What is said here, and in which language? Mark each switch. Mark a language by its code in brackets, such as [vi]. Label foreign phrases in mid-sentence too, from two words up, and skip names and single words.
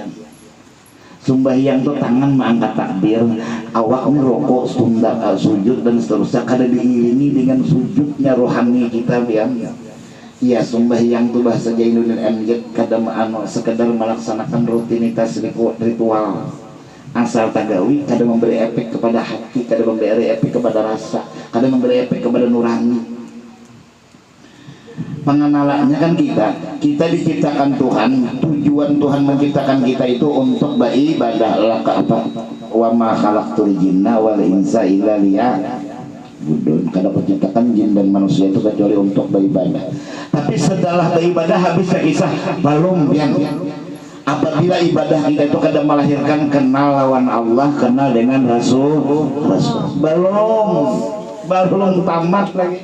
[bjn] Sembahyang tuh tangan mengangkat takbir, awak merokok, sujud dan seterusnya kada diiringi dengan sujudnya rohani kita ya. Iya, sembahyang tuh bahasa Jainul MJ kada sekedar melaksanakan rutinitas ritual. Asal tagawi kada memberi efek kepada hati, kada memberi efek kepada rasa, kada memberi efek kepada nurani. [id] Pengenalannya kan kita diciptakan Tuhan, tujuan Tuhan menciptakan kita itu untuk beribadah lah ke apa? [ar] Wa ma khalaqtul jinna wal insa illa liya'budun. [bjn] Kada menciptakan jin dan manusia itu kecuali untuk beribadah. Tapi setelah beribadah habis kisah belum yang apabila ibadah kita itu kadang melahirkan kenal lawan Allah, kenal dengan Rasul belum tamat lagi.